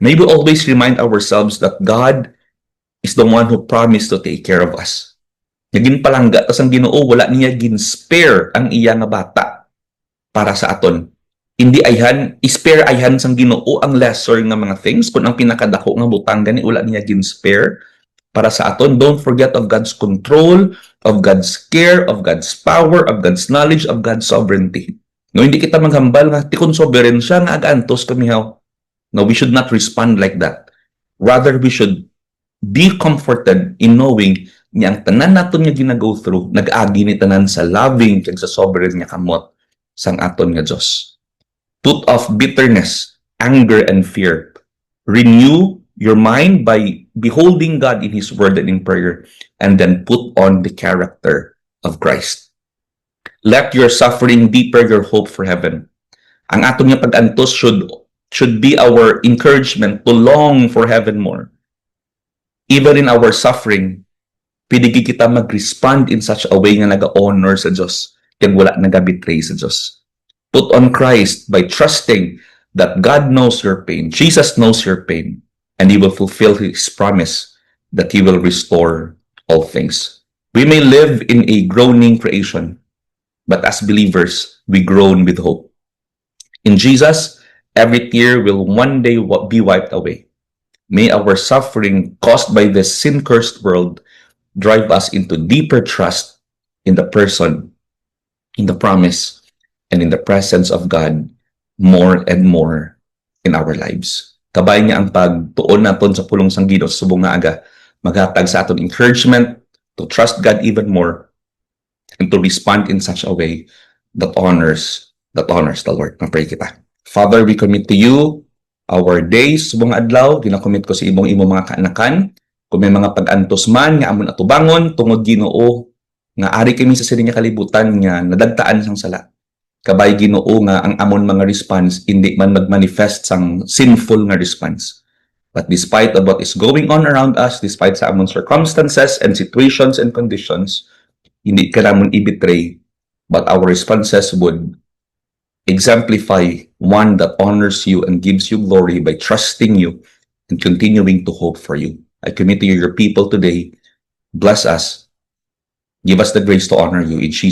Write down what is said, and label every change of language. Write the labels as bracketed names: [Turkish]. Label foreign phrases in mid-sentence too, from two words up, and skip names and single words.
[English] May we always remind ourselves that God is the one who promised to take care of us. [Hiligaynon] Naging palangga, tas ang Ginoo wala niya gin-spare ang iya nga bata para sa aton. Hindi ayhan, spare ayhan sang Ginoo ang lesser nga mga things, kung ang pinakadako nga butang gani wala niya gin-spare para sa aton. [English] Don't forget of God's control, of God's care, of God's power, of God's knowledge, of God's sovereignty. [Hiligaynon] No, hindi kita maghambal nga tikon sovereign siya nga agantos kami haw. No, [English] we should not respond like that. Rather, we should be comforted in knowing [Hiligaynon] niya ang tanan naton nga gina-go through, nag-agi ni tanan sa loving kag sa sovereign nga kamot sang aton nga Dios. [English] Put off bitterness, anger, and fear. Renew your mind by beholding God in His Word and in prayer, and then put on the character of Christ. Let your suffering deepen your hope for heaven. [Hiligaynon] Ang aton nga pag-antos [English] should be our encouragement to long for heaven more. Even in our suffering, [Hiligaynon] pwede kita mag-respond [English] in such a way [Hiligaynon] nga naga-honor sa Diyos, kaya wala naga-betray sa Diyos. [English] Put on Christ by trusting that God knows your pain, Jesus knows your pain, and He will fulfill His promise that He will restore all things. We may live in a groaning creation, but as believers, we groan with hope. In Jesus, every tear will one day be wiped away. May our suffering caused by this sin-cursed world drive us into deeper trust in the person, in the promise, and in the presence of God more and more in our lives. [Hiligaynon] Kabay niya ang pagtuon naton sa pulong sang Ginoo sa subong nga aga, maghatag sa aton [English] encouragement to trust God even more and to respond in such a way that honors the Lord. [Hiligaynon] Mapray kita. [English] Father, we commit to you our days, [Hiligaynon] subong adlaw, ginakommit ko sa imo mga kaanakan. Kung may mga pag-antos man nga amon atubangon tungod Ginoo nga ari kami sa sining kalibutan nga nadagtaan sang sala. Kabay Ginoo nga ang amon mga response hindi man magmanifest sang sinful nga response. [English] But despite of what is going on around us, despite [Hiligaynon] sa amon [English] circumstances and situations and conditions, [Hiligaynon] hindi ka namon i-betray, [English] but our responses would exemplify one that honors you and gives you glory by trusting you and continuing to hope for you. I commit to you your people today. Bless us. Give us the grace to honor you.